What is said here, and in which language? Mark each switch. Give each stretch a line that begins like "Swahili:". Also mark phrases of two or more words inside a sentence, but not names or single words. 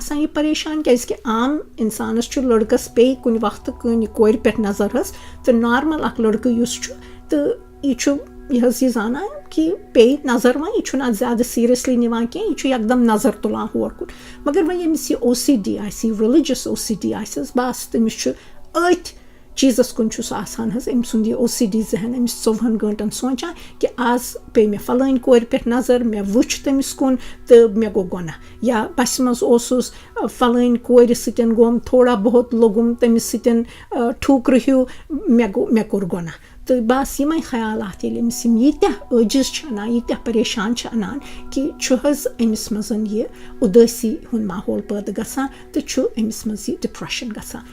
Kashmiri: آسان یہِ پریشان کیٛازِکہِ عام اِنسانَس چھُ لٔڑکَس پیٚیہِ کُنہِ وقتہٕ کُنہِ کورِ پٮ۪ٹھ نظر حظ تہٕ نارمَل اَکھ لٔڑکہٕ یُس چھُ تہٕ یہِ چھُ یہِ حظ یہِ زانان کہِ پیٚیہِ نظر وۄنۍ یہِ چھُنہٕ اَتھ زیادٕ سیٖریَسلی نِوان کینٛہہ یہِ چھُ یکدم نظر تُلان ہور کُن مگر وۄنۍ ییٚمِس یہِ OCD آسہِ یہِ
English: religious OCD
Kashmiri: آسہِ حظ بَس تٔمِس چھُ أتھۍ چیٖزَس کُن چھُ سُہ آسان حظ أمۍ سُنٛد یہِ OCD ذہن أمِس 24 گٲنٛٹَن سونٛچان کہِ آز پیٚیہِ مےٚ فَلٲنۍ کورِ پٮ۪ٹھ نظر مےٚ وٕچھ تٔمِس کُن تہٕ مےٚ گوٚو گۄناہ یا بَسہِ منٛز اوسُس فَلٲنۍ کورِ سۭتۍ گوٚم تھوڑا بہت لوٚگُم تٔمِس سۭتۍ ٹھوٗکرٕ ہیوٗ مےٚ کوٚر گۄناہ تہٕ بَس یِمَے خیالات ییٚلہِ أمِس یِم ییٖتیٛاہ عٲجِز چھِ اَنان ییٖتیٛاہ پریشان چھِ اَنان کہِ چھُ حظ أمِس منٛز یہِ اُدٲسی ہُنٛد ماحول پٲدٕ گژھان تہٕ چھُ أمِس منٛز یہِ ڈِپرٛٮ۪شَن گژھان